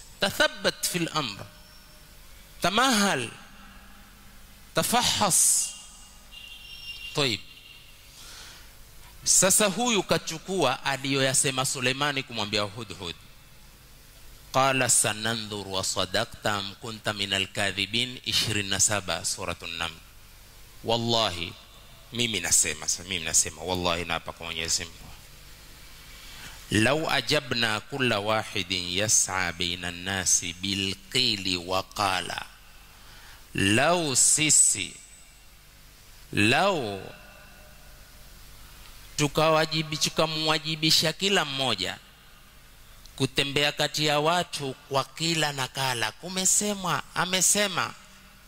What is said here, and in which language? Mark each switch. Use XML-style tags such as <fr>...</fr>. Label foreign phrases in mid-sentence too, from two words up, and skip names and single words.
<ar>تثبت في الأمر، تمهل، تفحص.</ar> <sw>Tayib, sasa huyu kachukua aliyoyasema Suleimani kumwambia Hudhud.</sw> <ar>قال سننظر أصدقت أم كنت من الكاذبين، 27 سورة النمل.</ar> <sw>Wallahi mimi nasema wallahi naapa kwa Mwenyezi Mungu,</sw> <ar>لو أوجبنا كل واحد يسعى بين الناس بالقيل والقال,</ar> <sw>law sisi tukamwajibisha kila mmoja kutembea kati ya watu kwa kila nakala, kumesemwa, amesema,</sw>